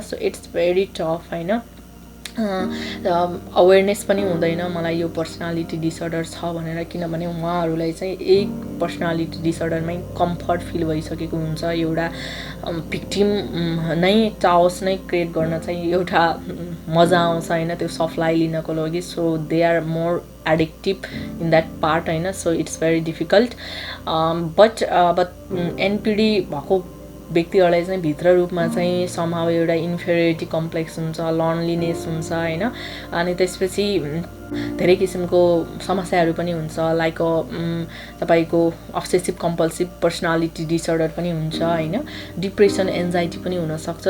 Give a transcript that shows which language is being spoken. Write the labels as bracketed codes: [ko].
[en] so it's very tough [ne] हैन। Awareness पनि हुँदैन मलाई यो पर्सनालिटी डिसअर्डर छ भनेर, किनभने उहाँहरूलाई चाहिँ एक पर्सनालिटी डिसअर्डरमै कम्फर्ट फिल भइसकेको हुन्छ। एउटा भिक्टिम नै चाओस नै क्रिएट गर्न चाहिँ एउटा मजा आउँछ हैन, त्यो सफ्लाई लिनको लागि। [en] So they are more addictive in that part हैन। So it's very difficult. [ne] But अब एनपिडी भएको व्यक्तिहरूलाई चाहिँ भित्र रूपमा चाहिँ समहाउ एउटा इन्फेरियोरिटी कम्प्लेक्स हुन्छ, लोनलिनेस हुन्छ हैन, अनि त्यसपछि धेरै किसिमको समस्याहरू पनि हुन्छ। लाइक तपाईको अब्सेसिभ कम्पल्सिभ पर्सनालिटी डिसअर्डर पनि हुन्छ हैन, डिप्रेसन, एन्जाइटी पनि हुनसक्छ।